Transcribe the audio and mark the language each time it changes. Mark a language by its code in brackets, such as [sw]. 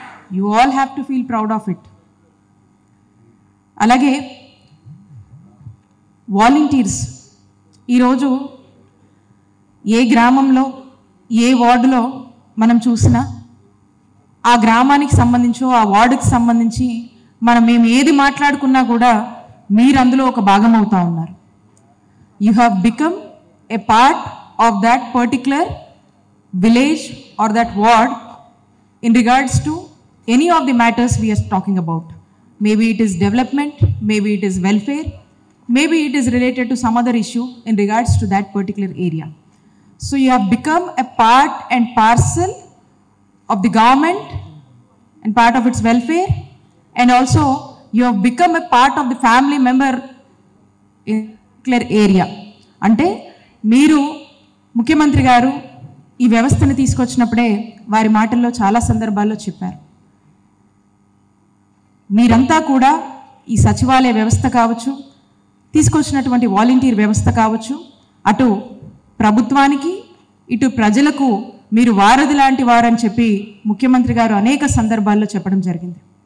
[en] You all have to feel proud of it. [te] అలాగే volunteers ఈరోజు ఏ గ్రామంలో, ఏ వార్డులో మనం చూసినా ఆ గ్రామానికి సంబంధించో ఆ వార్డుకి సంబంధించి మేము ఏది మాట్లాడుకున్నా కూడా మీరు అందులో ఒక భాగం అవుతా ఉన్నారు. [en] You have become a part of that particular village or that ward in regards to any of the matters we are talking about. Maybe it is development, maybe it is welfare, maybe it is related to some other issue in regards to that particular area. So you have become a part and parcel of the government and part of its welfare, and also you have become a part of the family member in a particular area. [te] అంటే మీరు ముఖ్యమంత్రి గారు ఈ వ్యవస్థను తీసుకొచ్చినప్పుడే వారి మాటల్లో చాలా సందర్భాల్లో చెప్పారు, మీరంతా కూడా ఈ సచివాలయ వ్యవస్థ కావచ్చు, తీసుకొచ్చినటువంటి వాలంటీర్ వ్యవస్థ కావచ్చు, అటు ప్రభుత్వానికి ఇటు ప్రజలకు మీరు వారధి లాంటి వారని చెప్పి ముఖ్యమంత్రి గారు అనేక సందర్భాల్లో చెప్పడం జరిగింది.